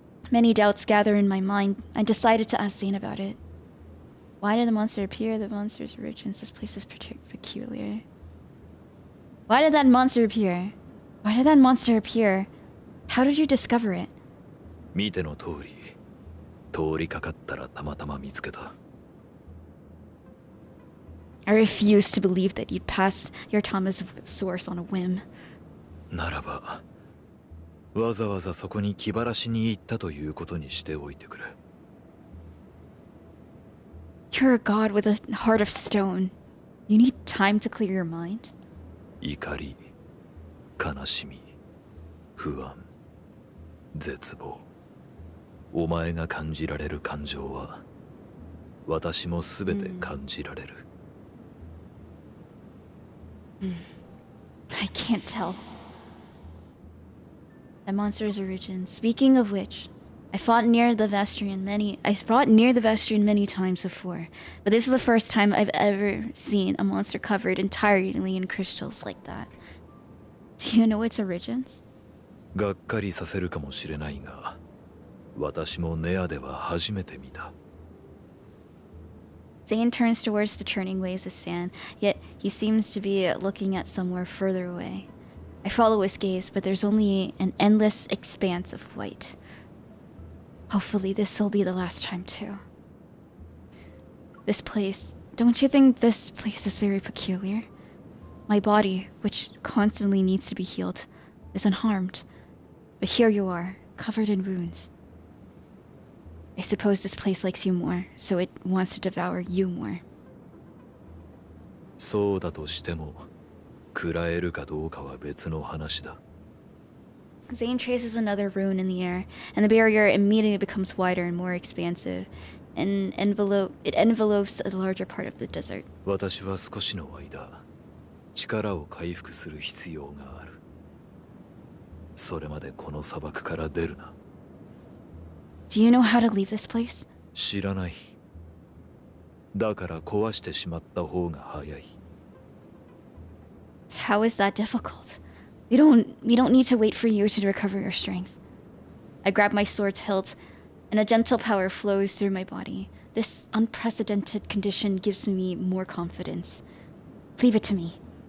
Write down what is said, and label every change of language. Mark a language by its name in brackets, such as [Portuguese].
[English] Many doubts gather in my mind. I decided to ask Zayne about it. Why did the monster appear? The monster's origins. This place is peculiar. Why did that monster appear? Why did that monster appear? How did you discover it? [Japanese] 見ての通り、通りかかったらたまたま見つけた。 [English] I refuse to believe that you'd passed your Thomas source on a whim. [Japanese] ならば、わざわざそこに気晴らしに行ったということにしておいてくれ。 [English] You're a god with a heart of stone. You need time to clear your mind. [Japanese] 怒り、悲しみ、不安、絶望。お前が感じられる感情は、私もすべて感じられる。 [English] I can't tell. That monster's origin. Speaking of which, I fought near the Vestrian many times before, but this is the first time I've ever seen a monster covered entirely in crystals like that. Do you know its origins? [Japanese] がっかりさせるかもしれないが、私もネアでは初めて見た。 [English] Zayne turns towards the churning waves of sand, yet he seems to be looking at somewhere further away. I follow his gaze, but there's only an endless expanse of white. Hopefully this will be the last time too. This place, don't you think this place is very peculiar? My body, which constantly needs to be healed, is unharmed. But here you are, covered in wounds. I suppose this place likes you more, so it wants to devour you more. [Japanese] そうだとしても、食らえるかどうかは別の話だ。 [English] Zayne traces another rune in the air, and the barrier immediately becomes wider and more expansive, and it envelopes a larger part of the desert. [Japanese] 私は少しの間、力を回復する必要がある。それまでこの砂漠から出るな。 [English] Do you know how to leave this place? [Japanese] 知らない。だから壊してしまった方が早い。 [English] How is that difficult? We don't need to wait for you to recover your strength. I grab my sword's hilt, and a gentle power flows through my body. This unprecedented condition gives me more confidence. Leave it to me.